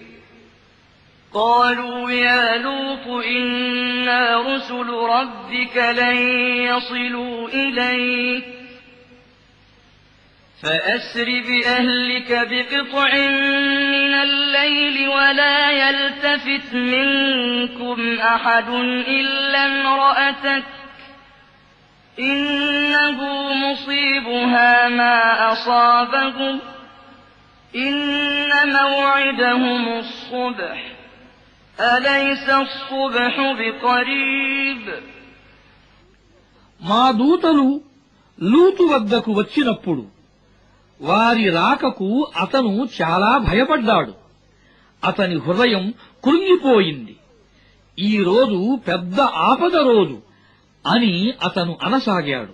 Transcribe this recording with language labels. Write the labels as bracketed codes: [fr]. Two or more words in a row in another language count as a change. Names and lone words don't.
[ar] قالوا يا لوط إنا رسل ربك لن يصلوا إليك فأسر بأهلك بقطع من الليل ولا يلتفت منكم أحد إلا امرأتك إنه مصيبها ما أصابهم إن موعدهم الصبح أليس الصبح بقريب [te] మా దూతలు లూతు వద్దకు వచ్చినప్పుడు వారి రాకకు అతను చాలా భయపడ్డాడు. అతని హృదయం కృంగిపోయింది. ఈ రోజు పెద్ద ఆపద రోజు అని అతను అనసాగాడు.